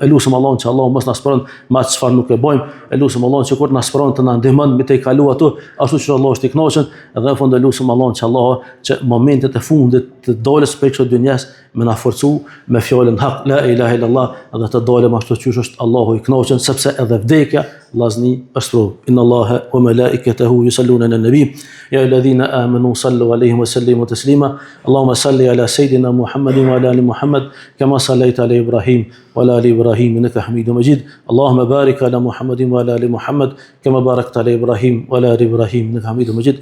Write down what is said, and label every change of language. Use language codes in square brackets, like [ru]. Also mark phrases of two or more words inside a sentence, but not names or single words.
[sq] E lutem Allahun që Allahu mos na sprovon me atë çfarë nuk e bëjmë. E lutem Allahun që kur na sprovon të na ndihmon me të kalu ato, ashtu që Allahu është i kënaqur, dhe në fund e lutem Allahun që Allahu që momentet e fundit të dolës prej kësaj dunjas me na forcu me fjalën hak [ar] لا إله إلا الله, [sq] dhe të dolëm ashtu siç është Allahu i kënaqur, sepse edhe vdekja lazni është prov. [ar] إن الله وملائكته يصلون على النبي يا الذين آمنوا صلوا عليه وسلموا تسليما. اللهم صل على سيدنا محمد وعلى آل محمد كما صليت على إبراهيم وعلى آل إبراهيم إنك حميد مجيد. اللهم بارك على محمد وعلى آل محمد كما باركت على إبراهيم وعلى آل إبراهيم إنك حميد مجيد.